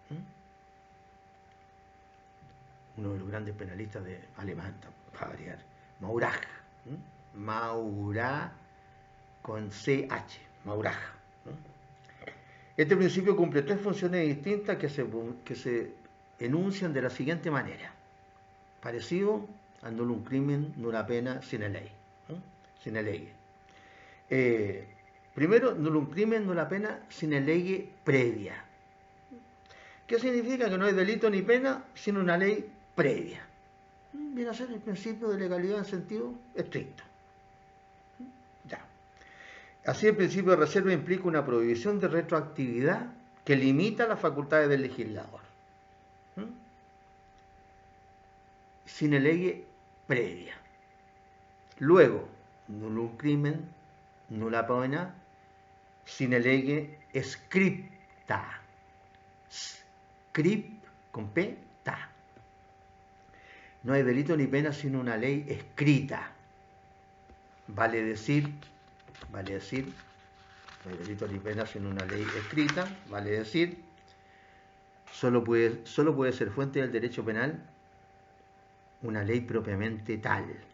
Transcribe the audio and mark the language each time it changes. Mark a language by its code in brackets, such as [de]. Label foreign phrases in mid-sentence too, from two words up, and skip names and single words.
[es] Uno de los grandes penalistas de alemán, para variar, Maurach. Maurach con CH, Maurach. Este principio cumple tres funciones distintas que se enuncian de la siguiente manera. Parecido a [la] nullum crimen, nulla pena, sine ley. [es] Sine ley. Primero, [la] nullum crimen, nulla pena, sine [es] ley previa. ¿Qué significa? Que no hay delito ni pena sin una ley previa. Viene a ser el principio de legalidad en sentido estricto. Ya. Así, el principio de reserva implica una prohibición de retroactividad que limita las facultades del legislador. Sine ley previa. Luego, [la] nullum crimen, nulla pena, sine ley scripta. [es] Script con P, ta. No hay delito ni pena sin una ley escrita. Vale decir, no hay delito ni pena sin una ley escrita, vale decir, solo puede ser fuente del derecho penal una ley propiamente tal.